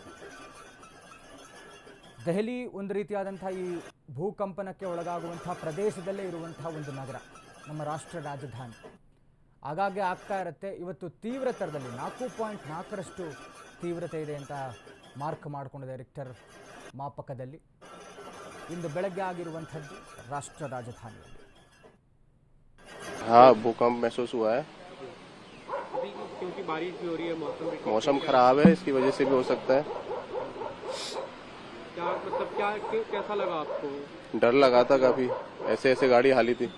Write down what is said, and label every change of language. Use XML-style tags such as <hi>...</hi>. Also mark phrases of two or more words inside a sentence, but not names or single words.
<kn>ದೆಹಲಿ ಒಂದು ರೀತಿಯಾದಂಥ ಈ ಭೂಕಂಪನಕ್ಕೆ ಒಳಗಾಗುವಂತಹ ಪ್ರದೇಶದಲ್ಲೇ ಇರುವಂತಹ ಒಂದು ನಗರ, ನಮ್ಮ ರಾಷ್ಟ್ರ ರಾಜಧಾನಿ. ಆಗಾಗ್ಗೆ ಆಗ್ತಾ ಇರುತ್ತೆ. ಇವತ್ತು ತೀವ್ರತರದಲ್ಲಿ 4.4ರಷ್ಟು ತೀವ್ರತೆ ಇದೆ ಅಂತ ಮಾರ್ಕ್ ಮಾಡಿಕೊಂಡಿದೆ ರಿಕ್ಟರ್ ಮಾಪಕದಲ್ಲಿ. ಇಂದು ಬೆಳಗ್ಗೆ ಆಗಿರುವಂಥದ್ದು ರಾಷ್ಟ್ರ ರಾಜಧಾನಿಯಲ್ಲಿ.</kn> <hi>हाँ, भूकंप महसूस हुआ है क्योंकि बारिश भी हो रही है, मौसम खराब है, इसकी वजह से भी हो सकता है। क्या मतलब कैसा लगा आपको? डर लगा था काफी, ऐसे ऐसे गाड़ी हाली थी।</hi>